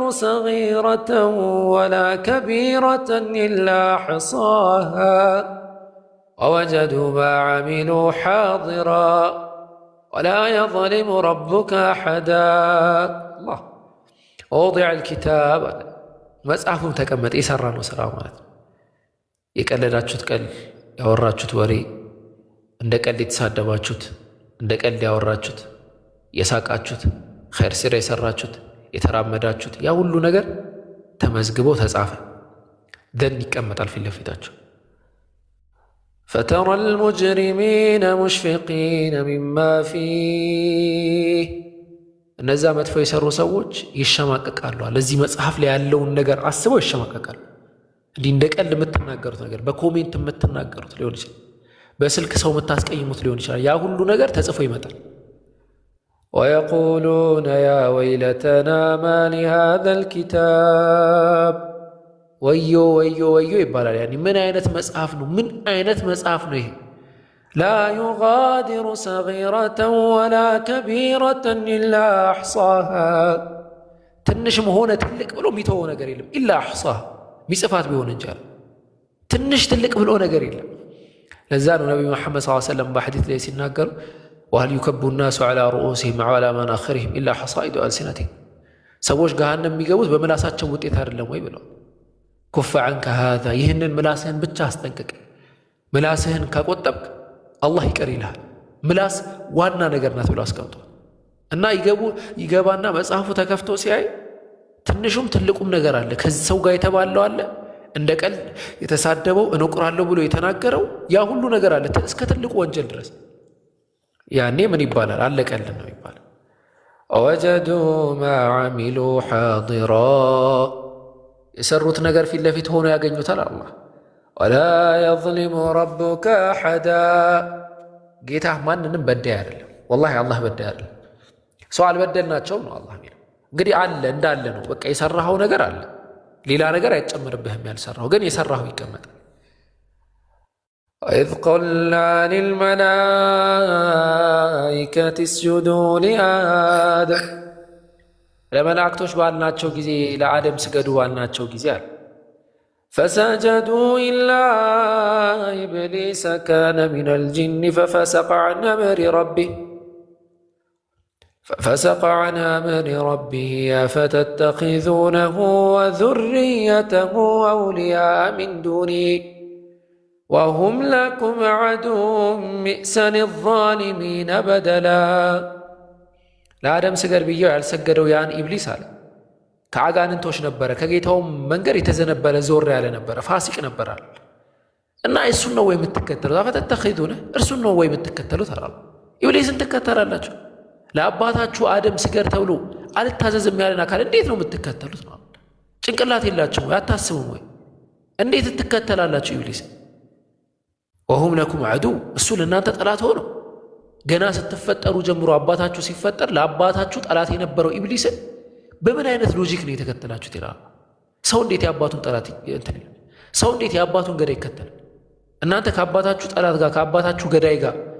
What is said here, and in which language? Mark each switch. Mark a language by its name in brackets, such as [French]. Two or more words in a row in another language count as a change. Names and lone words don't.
[Arabic] صغيرة ولا كبيرة إلا حصاها ووجدوا ما عملوا حاضرا ولا يظلم ربك أحدا الله ووضع الكتاب [Amharic] መጽሐፉን ተቀመጠ የሰራ ነው ስራ ማለት የቀለዳችሁት ቀል ያወራችሁት ወሬ እንደ ቀልድ የተሳደባችሁት እንደ ቀልድ ያወራችሁት የሳቃችሁት ኸይር ስራ የሰራችሁት የተራመዳችሁት ያ ሁሉ ነገር ተመዝግቦ ተጻፈ ደን ይቀመጣል ፊት ለፊታችሁ [Arabic] فترى المجرمين مشفقين مما فيه [Amharic] እነዛ መጥፎ የሰሩ ሰዎች ይሸማቀቃሉ ለዚህ መጽሐፍ ላይ ያለውን ነገር አስበው ይሸማቀቃሉ እንዲህ እንደቀል የምትናገሩት ነገር በኮሜንት የምትናገሩት ሊሆን ይችላል በስልክ ሰው የምታስቀይሙት ሊሆን ይችላል ያ ሁሉ ነገር ተጽፎ ይመጣል [Arabic] ويقولون يا ويلتنا ما لهذا الكتاب ويو ويو [Amharic] ويو ይባላል يعني ምን አይነት መጽሐፍ ነው ምን አይነት መጽሐፍ ነው ይሄ [Arabic] لا يغادر صغيرة ولا كبيرة إلا أحصاها [Amharic] ትንሽም ሆነ ትልቅ ብሎ የሚተወው ነገር የለም [Arabic] إلا أحصاها [Amharic] ሚጽፋት ቢሆን እንጂ ትንሽ ትልቅ ብሎ ነገር የለም ለዛ ነው ነብዩ መሐመድ [Arabic] صلى الله عليه وسلم [Amharic] በሐዲስ ላይ ሲናገሩ [Arabic] وهل يكب الناس على رؤوسهم وعلى مناخرهم إلا حصائد ألسنتهم [Amharic] ሰዎች ገሃነም የሚገቡት በመላሳቸው ውጤት አይደለም ወይ ብለው [Arabic] كف عنك هذا [Amharic] ይህንን ምላስህን ብቻ አስጠንቅቅ ምላስህን ከቆጠብክ አላህ ይቀር ይልሃል ምላስ ዋና ነገር ናት ብሎ አስቀምጧል እና ይገባና መጽሐፉ ተከፍቶ ሲያይ ትንሹም ትልቁም ነገር አለ ከሰው ጋር የተባለው አለ እንደ ቀልድ የተሳደበው እንቁራለሁ ብሎ የተናገረው ያ ሁሉ ነገር አለ እስከ ትልቁ ወንጀል ድረስ ያኔ ምን ይባላል አለቀልን ነው ይባላል [Arabic] وجدوا ما عملوا حاضرا [Amharic] የሰሩት ነገር ፊት ለፊት ሆኖ ያገኙታል አላህ [Arabic] ولا يظلم ربك أحدا [Amharic] ጌታህ ማንንም በዳይ አይደለም والله አላህ በዳይ አይደለም ሰው አልበደልናቸውም ነው አላህ የሚለው እንግዲህ አለ እንዳለ ነው በቃ የሰራኸው ነገር አለ ሌላ ነገር አይጨምርብህም ያልሰራው ግን የሰራኸው ይቀመጣል [Arabic] وإذ قلنا للملائكة اسجدوا لآدم [Amharic] ለመላእክቶች ባልናቸው ጊዜ ለአደም ስገዱ ባልናቸው ጊዜ አለ [Arabic] فسجدوا إلا إبليس كان من الجن ففسق عن أمر ربه أفتتخذونه وذريته أولياء من دوني وهم لكم عدو بئس للظالمين بدلا [Amharic] ለአደም ስገድ ብየው ያልሰገደው ያን ኢብሊስ አለ ከአጋንንቶች ነበረ ከጌታው መንገድ የተዘነበለ ዞር ያለ ነበረ ፋሲቅ ነበረ እና እሱን ነው ወይ የምትከተሉት አፈተተኺዱነ እርሱን ነው ወይ የምትከተሉት አላሉ ኢብሊስን ትከተላላችሁ ለአባታችሁ አደም ስገድ ተብሎ አልታዘዝም ያለን አካል እንዴት ነው የምትከተሉት ነው ጭንቅላት የላችሁ አታስቡም ወይ እንዴት ትከተላላችሁ ኢብሊስ [Arabic] وهم لكم عدو [Amharic] እሱ ለእናንተ ጠላት ሆኖ ገና ስትፈጠሩ ጀምሮ አባታችሁ ሲፈጠር ለአባታችሁ ጠላት የነበረው ኢብሊስን በምን አይነት ሎጂክ ነው የተከተላችሁት ይላል ሰው እንዴት ያባቱን ጠላት ሰው እንዴት ያባቱን ገዳይ ይከተላል እናንተ ከአባታችሁ ጠላት ጋር ከአባታችሁ ገዳይ ጋር